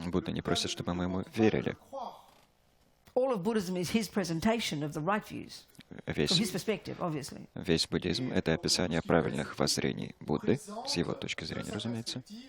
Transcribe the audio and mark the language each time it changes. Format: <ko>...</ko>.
<ru>Будда не просит, чтобы мы ему верили.</ru> <en>All of Buddhism is his presentation of the right views, from his perspective, obviously.</en> <ru>Весь буддизм — это описание правильных воззрений Будды, с его точки зрения, разумеется.</ru>